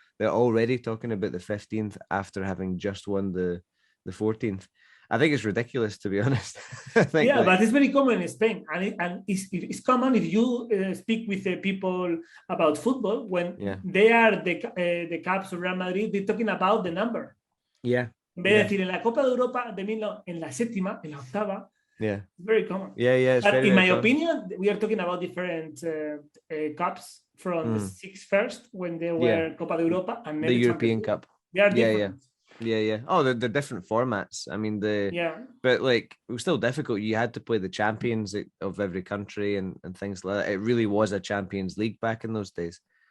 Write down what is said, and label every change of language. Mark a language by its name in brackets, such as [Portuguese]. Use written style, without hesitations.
[English] They're already talking about the 15th after having just won the 14th. I think it's ridiculous, to be honest. I think but it's very common in Spain, and it's common if you speak with the people about football when they are the Caps of Real Madrid. They're talking about the number. Yeah. [Spanish] En vez de decir en la Copa de Europa en la séptima, en la octava. [English] Yeah. Very common. Yeah. But in my opinion, we are talking about different cups from the 6 first when they were Copa de Europa and the European Cup. They are different. Yeah. Oh, they're different formats. I mean, but like, it was still difficult. You had to play the champions of every country and things like that. It really was a Champions League back in those days.